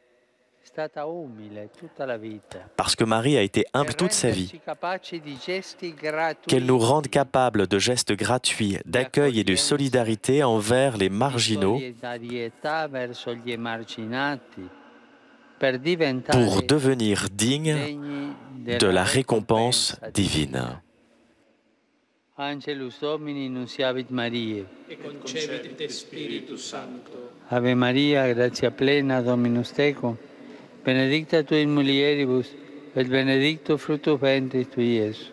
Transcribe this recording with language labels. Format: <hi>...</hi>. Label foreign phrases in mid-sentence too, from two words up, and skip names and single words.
<fr>parce que Marie a été humble toute sa vie, qu'elle nous rende capables de gestes gratuits, d'accueil et de solidarité envers les marginaux pour devenir dignes de la récompense divine.</fr> <la>Angelus Domini nunciavit Mariae, et concepit de Spiritus Sancto. Ave Maria, gratia plena, Dominus tecum, benedicta tu in mulieribus, et benedictus fructus ventris tui, Iesus.</la>